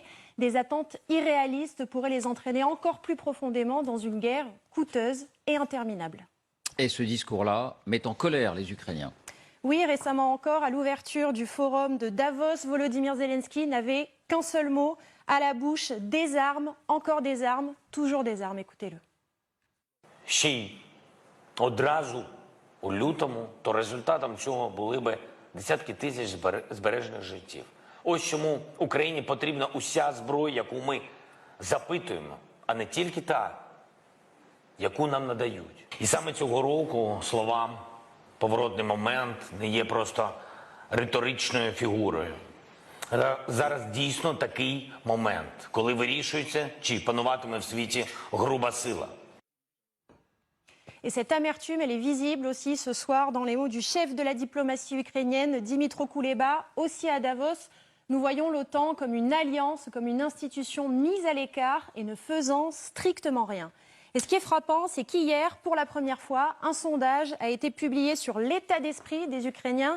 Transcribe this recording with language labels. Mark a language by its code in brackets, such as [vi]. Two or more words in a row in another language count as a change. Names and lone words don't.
[fr] Des attentes irréalistes pourraient les entraîner encore plus profondément dans une guerre coûteuse et interminable. Et ce discours-là met en colère les Ukrainiens. Oui, récemment encore, à l'ouverture du forum de Davos, Volodymyr Zelensky n'avait qu'un seul mot à la bouche: des armes, encore des armes, toujours des armes. Écoutez-le. [uk] Ще й одразу у лютому, то результатом цього були би десятки тисяч збережених життів. Ось чому Україні потрібна уся зброя, яку ми запитуємо, а не тільки та, яку нам надають. І саме цього року словам «поворотний момент» не є просто риторичною фігурою. Зараз дійсно такий момент, коли вирішується, чи пануватиме в світі груба сила. [fr] Et cette amertume, elle est visible aussi ce soir dans les mots du chef de la diplomatie ukrainienne, Dmytro Kuleba, aussi à Davos. Nous voyons l'OTAN comme une alliance, comme une institution mise à l'écart et ne faisant strictement rien. Et ce qui est frappant, c'est qu'hier, pour la première fois, un sondage a été publié sur l'état d'esprit des Ukrainiens.